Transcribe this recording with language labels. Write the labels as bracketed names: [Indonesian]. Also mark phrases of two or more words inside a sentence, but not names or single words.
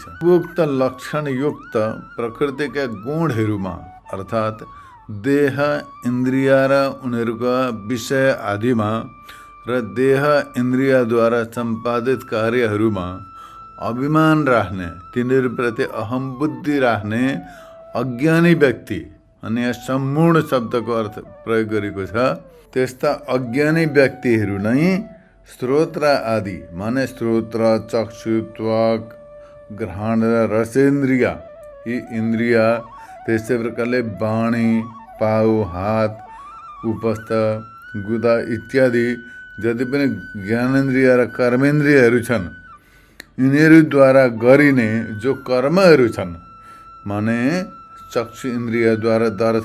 [Nepali] उक्त लक्षणयुक्त प्रकृतिका गुणहरूमा अर्थात देह इन्द्रिय र उनीहरूका विषय आदिमा र देह इन्द्रियद्वारा सम्पादित कार्यहरूमा अभिमान राख्ने तिनीहरूप्रति अहम बुद्धि राख्ने अज्ञानी व्यक्ति अनि यहाँ सम्पूर्ण शब्दको अर्थ प्रयोग गरेको छ। त्यस्ता अज्ञानी व्यक्तिहरू नै श्रोत्र आदि माने श्रोत्र चक्षु त्वक घ्राण र रसेन्द्रिय यी इन्द्रिय त्यस्तै प्रकारले बाणी पाउ हात उपस्थ गुदा इत्यादि जति पनि ज्ञानेन्द्रिय र कर्मेन्द्रियहरू छन् यिनीहरूद्वारा गरिने जो कर्महरू छन् माने चक्षु इन्द्रियद्वारा दर्शन